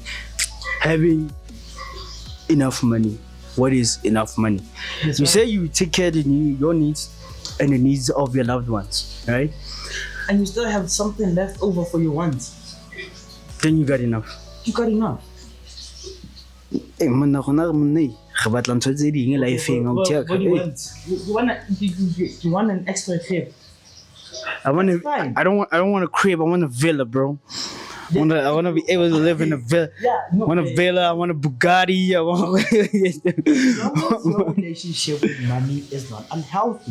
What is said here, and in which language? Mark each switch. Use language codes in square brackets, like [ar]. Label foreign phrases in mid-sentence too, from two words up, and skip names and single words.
[en] Having enough money. What is enough money? That's You right. say you take care of your needs and the needs of your loved ones, right? And you still have something left over for your wants. Then you got enough. You got enough. [st] Eh, monna rona re monna e, re batla ntho tse ding life-eng, [en] What do you Eh, want? You want an extra crib? I want to. Fine. I don't want a crib. I want a villa, bro. I want to be able to live in a villa. Yeah, no, I want a villa. I want a Bugatti. I want. As long as your relationship with money is not unhealthy.